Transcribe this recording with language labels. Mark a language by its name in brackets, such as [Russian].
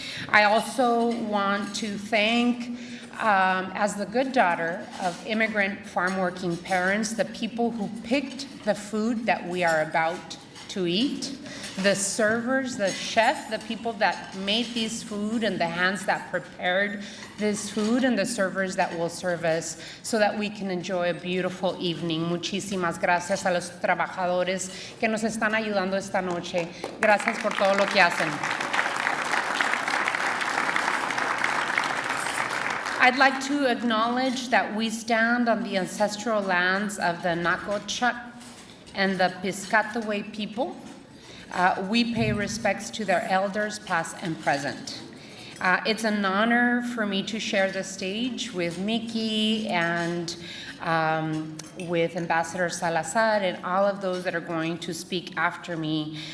[English] I also want to thank, as the good daughter of immigrant farm-working parents, the people who picked the food that we are about to eat, the servers, the chef, the people that made this food, and the hands that prepared this food, and the servers that will serve us so that we can enjoy a beautiful evening. [Spanish] Muchísimas gracias a los trabajadores que nos están ayudando esta noche. Gracias por todo lo que hacen. [English] I'd like to acknowledge that we stand on the ancestral lands of the Nacotchak and the Piscataway people. We pay respects to their elders, past and present. It's an honor for me to share the stage with Miki and with Ambassador Salazar and all of those that are going to speak after me.